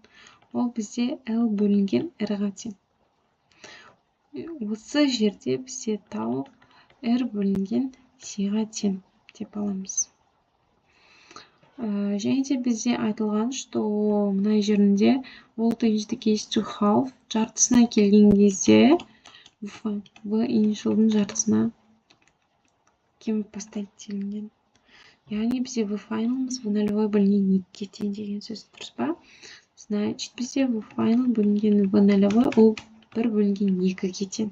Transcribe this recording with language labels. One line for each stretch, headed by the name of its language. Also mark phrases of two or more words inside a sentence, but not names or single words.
Kazakh: Ол бізде L бөлінген R-ға тең. Осы жерде бізде тау R бөлінген C-ға тең деп аламыз. Және де бізде айтылған, что мына жерінде
English: voltage decrease to half
Kazakh: жартысына келген кезде V initialдың жартысына кеміп бастайды делінген. Яғни бізде V finalымыз V нөлевой бөлінген 2-ге тең деген сөз. Дұрыс па? Значит, бізде V final бөлінген V нөлевой ол 1 бөлінген 2-ге тең.